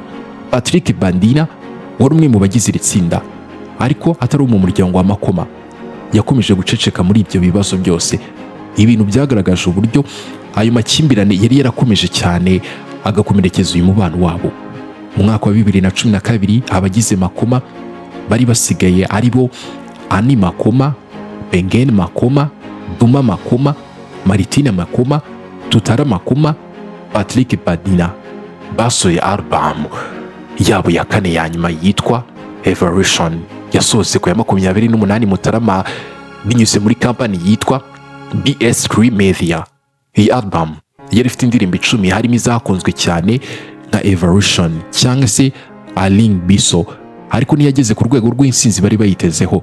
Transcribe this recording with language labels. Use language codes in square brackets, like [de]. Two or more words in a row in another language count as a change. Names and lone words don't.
[rw] Patrick Bandina wari umwe mu bagize iri tsinda, ariko atari mu muryango wa Makoma, yakomeje guceceka muri ibyo bibazo byose. Ibintu byagaragaje uburyo ayo makimbirane yari yarakomeje cyane agakomerekeza uyu mubano wabo. Mu mwaka wa 2012 abagize Makoma bari basigaye ari bo Ani Makoma, Bengen Makoma, Duma Makoma, Martina Makoma, Tutara Makoma, Patrick Bandina. Basohoye album yabo ya kane ya nyuma yitwa Evolution, yasohotse ku ya 28 Mutarama binyuze muri kampani yitwa BS3 Media. Iyi album yari ifite indirimbo 10 harimo izakunzwe cyane nka Evolution cyangwa se Aling Biso, ariko ntiyageze ku rwego rw'insinzi bari bayitezeho.